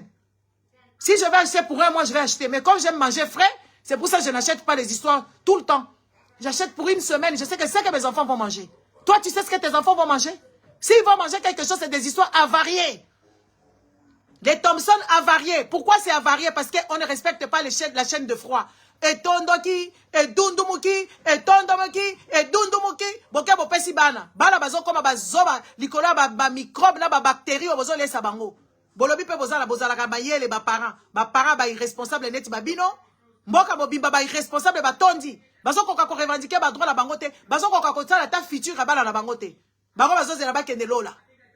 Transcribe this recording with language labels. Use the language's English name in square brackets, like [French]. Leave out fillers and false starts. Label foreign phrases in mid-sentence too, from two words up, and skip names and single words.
[French] Si je vais acheter pour un mois, je vais acheter. Mais comme j'aime manger frais, c'est pour ça que je n'achète pas les histoires tout le temps. J'achète pour une semaine. Je sais que c'est que mes enfants vont manger. Toi, tu sais ce que tes enfants vont manger? S'ils vont manger quelque chose, c'est des histoires avariées. Les Thompson avariés. Pourquoi c'est avarié? Parce qu'on ne respecte pas la chaîne de froid. [Lingala] Et tondoki, et dundumuki, et tondomoki, et dundumuki. Boke bopesi bana. Bana bazo koma bazoba, likola ba microbe na ba bactéries bazo lesa bango. Bolobi pe bozala ka bayele ba parents. Ba parents ba irresponsable neti babino. Mboka bobimba ba irresponsable ba tondi. Bazo koka ko revendiquer ba droit la bangote. Bazo koka ko tsala ta future bana na bangote. Bango bazo zela ba kende lola.